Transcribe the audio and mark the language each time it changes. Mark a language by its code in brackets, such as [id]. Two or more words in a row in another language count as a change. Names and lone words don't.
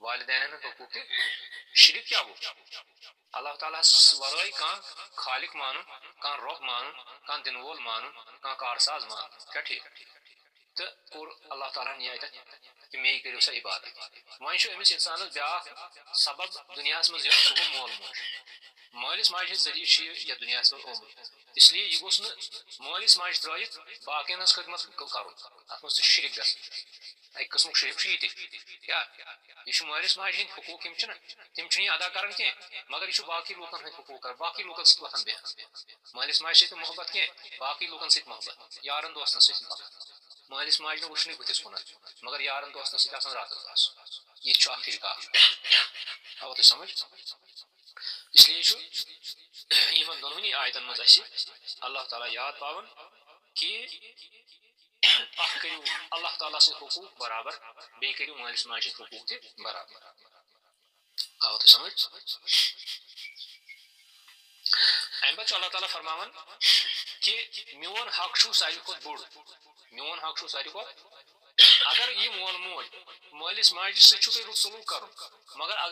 [ks] والدین ہند حقوق تہ شرک کیا گو اللہ تعالیٰ ورٲے کانٛہہ خالق مانُن کانٛہہ رۄب مانُن کانٛہہ دِنہٕ وول مانُن کانٛہہ کارساز مانُن کیٛاہ ٹھیٖک تہٕ کوٚر اللہ تعالیٰ ہن یہِ اَتٮ۪تھ کہِ مے کٔرِو سا عبادت وۄنۍ چھُ أمِس اِنسانَس بیٛاکھ سبب دُنیاہَس منٛز یِوان سُہ گوٚو مول موج مٲلِس ماجہِ ہِنٛدۍ ذٔریعہٕ چھُ یہِ یَتھ دُنیاہَس منٛز آمُت [ur] اس لیے [ks] یہِ گوٚژھ نہٕ مٲلِس ماجہِ ترٛٲیِتھ باقین ہٕنٛز خدمت کَرُن اَتھ منٛز تہِ چھُ شِرک گژھان اَکہِ قٕسمُک شِرک چھُ یہِ تہِ کیٛاہ یہِ چھُ مٲلِس ماجہِ ہٕنٛدۍ حقوٗق یِم چھِنہ تِم چھِنہٕ یہِ ادا کران کینٛہہ مگر یہِ چھُ باقٕے لوٗکن ہٕنٛدۍ حقوٗق کران باقٕے لوٗکن سۭتۍ وۄتھان بیٚہان مٲلِس ماجہِ سۭتۍ محبت کینٛہہ باقٕے لوٗکن سۭتۍ محبت یارن دوستن سۭتۍ پکان مٲلِس ماجہِ نہٕ وٕچھنٕے بٕتھِس کُنتھ مگر یارن دوستن سۭتۍ آسان راتس باسُن یہِ تہِ چھُ اکھ شِرک اکھ آوٕ تۄہہِ سمجھ [ur] اس لیے [ks] چھُ یِمن دۄنوٕنی آیتن منٛز اَسہِ اللہ تعالیٰ یاد پاوان کہِ اکھ کٔرِو اللہ تعالیٰ سٕنٛدۍ حقوٗق برابر بیٚیہِ کٔرِو مٲلِس ماجہِ ہٕنٛدۍ حقوٗق تہِ برابر آوٕ تۄہہِ سمجھ اَمہِ پتہٕ چھُ اللہ تعالیٰ فرماوان کہِ میون حق چھُ ساروی کھۄتہٕ بوٚڑ میون حق چھُ ساروی کھۄتہٕ اگر یہِ مول موج مٲلِس ماجہِ سۭتۍ چھُو تۄہہِ رُت سلوٗک کرُن مگر اگر